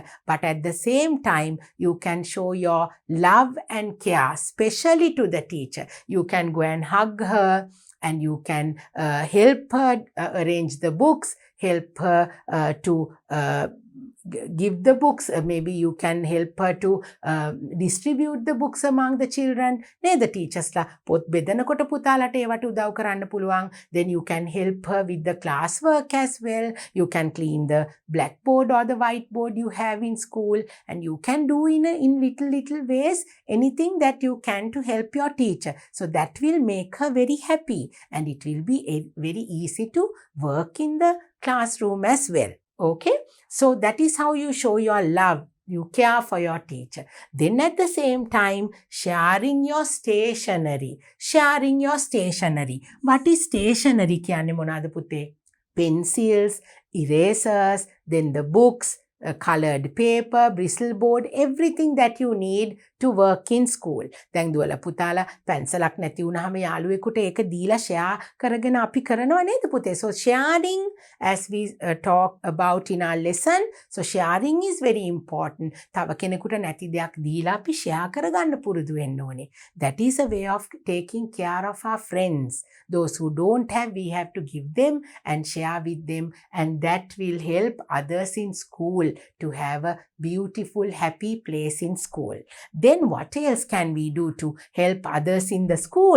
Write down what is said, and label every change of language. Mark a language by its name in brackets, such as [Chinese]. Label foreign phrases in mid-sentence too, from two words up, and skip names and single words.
[English] But at the same time, you can show your love and care, especially to the teacher. You can go and hug her and you can help her arrange the books, help her to give the books. Maybe you can help her to distribute the books among the children. [Sinhala] නේද teachersලා පොත් බෙදනකොට පුතාලට ඒවට උදව් කරන්න පුළුවන්. [English] Then you can help her with the class work as well. You can clean the blackboard or the whiteboard you have in school, and you can do in little ways anything that you can to help your teacher. So that will make her very happy and it will be very easy to work in the classroom as well. Okay, so that is how you show your love. You care for your teacher. Then at the same time, sharing your stationery. Sharing your stationery. What is stationery? [Sinhala] කියන්නේ මොනවාද පුතේ? [English] Pencils, erasers, then the books, colored paper, bristle board, everything that you need to work in school. [Sinhala] දැන් දුවලා පුතාලා පැන්සලක් නැති වුණාම යාළුවෙකුට ඒක දීලා share කරගෙන අපි කරනවා නේද පුතේ? [English] So sharing, as we talk about in our lesson, so sharing is very important. [Sinhala] තව කෙනෙකුට නැති දෙයක් දීලා අපි share කරගන්න පුරුදු වෙන්න ඕනේ. [English] That is a way of taking care of our friends. Those who don't have, we have to give them and share with them, and that will help others in school to have a beautiful, happy place in school. Then what else can we do to help others in the school?